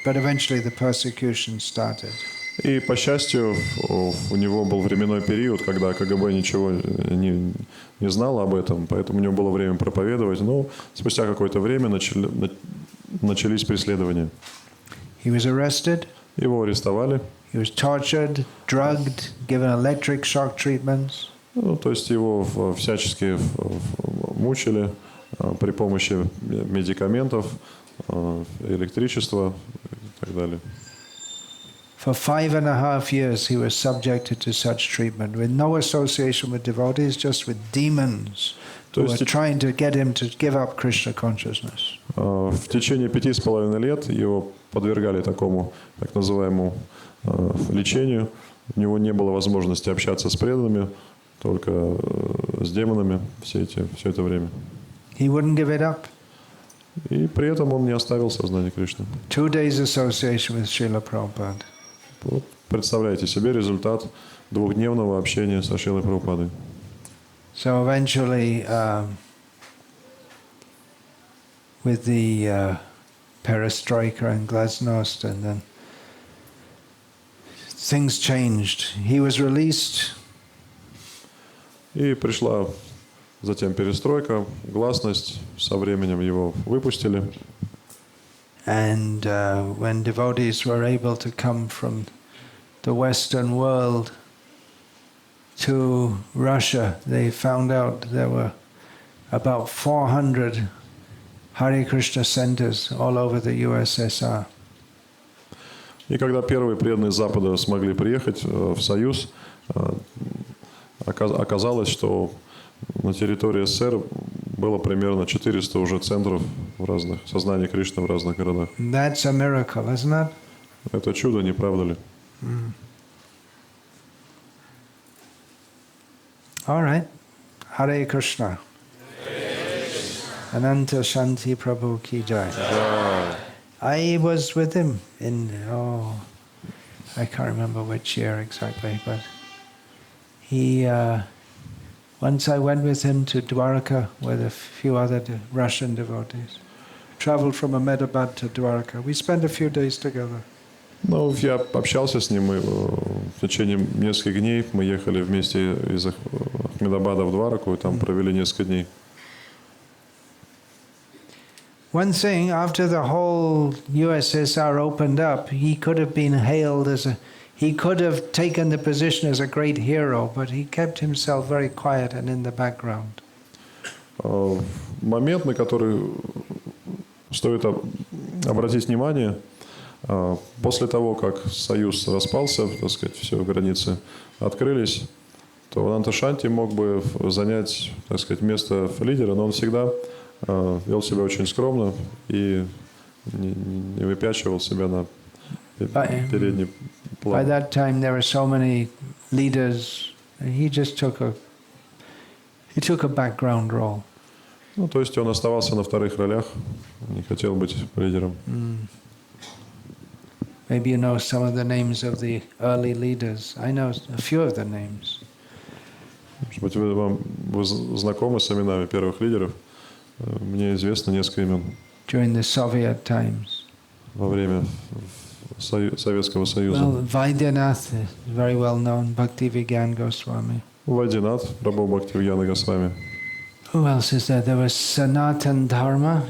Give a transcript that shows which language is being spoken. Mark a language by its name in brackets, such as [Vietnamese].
[English] But eventually, the persecution started. [Russian] И, по счастью, у него был временной период, когда КГБ ничего не знало об этом, поэтому у него было время проповедовать. Но спустя какое-то время начались преследования. [English] He was arrested. [Russian] Его арестовали. [English] He was tortured, drugged, given electric shock treatments. [Russian] Ну, то есть его всячески мучили, при помощи медикаментов, электричества и так далее. [English] For 5.5 years he was subjected to such treatment, with no association with devotees, just with demons who were trying to get him to give up Krishna consciousness. [Russian] В течение 5,5 лет его подвергали такому так называемому лечению. У него не было возможности общаться с преданными, только с демонами все это время. [English] He wouldn't give it up. [Russian] И при этом он не оставил сознание Кришны. [English] 2 days association with Srila Prabhupada. [Russian] Вот представляете себе результат двухдневного общения со Шрилой Прабхупадой. [English] So eventually, with the perestroika and glasnost, and then things changed. He was released. [Russian] И пришла затем перестройка, гласность. Со временем его выпустили. [English] And when devotees were able to come from the Western world to Russia, they found out there were about 400 Hare Krishna centers all over the USSR. [Russian] И когда первые преданные с Запада смогли приехать в Союз, оказалось, что на территории СССР было примерно 400 уже центров в разных, сознания Кришны в разных городах. [English] That's a miracle, isn't it? [Russian] Это чудо, не правда ли? [English] All right. Hare Krishna. Ananta Shanti Prabhu Ki Jai. I was with him in, I can't remember which year exactly, but he, once I went with him to Dwarka with a few other Russian devotees. Traveled from Ahmedabad to Dwarka. We spent a few days together. [Russian] Ну, я общался с ним, и в течение нескольких дней мы ехали вместе из Ахмедабада в Двараку, и там провели несколько дней. [English] One thing, after the whole USSR opened up, he could have been hailed as he could have taken the position as a great hero, but he kept himself very quiet and in the background. [Russian] Момент, на который стоит обратить внимание, после того, как Союз распался, так сказать, все границы открылись, то Ананта Шанти мог бы занять, так сказать, место лидера, но он всегда вел себя очень скромно и не выпячивал себя на передний план. [English] By that time there were so many leaders, he just took a background role. [Russian] Ну, то есть он оставался на вторых ролях, не хотел быть лидером. [English] Maybe you know some of the names of the early leaders. I know a few of the names. [Russian] Может быть, вы знакомы с именами первых лидеров? Мне известно несколько имен. [English] During the Soviet times. [Russian] Во время Советского Союза. [English] Well, Vaidyanath is very well known. Bhakti Vigyan Goswami. [Russian] Вайдинат, Прабху Бхакти Вигьяна Госвами. [English] Who else is there? There was Sanatan Dharma.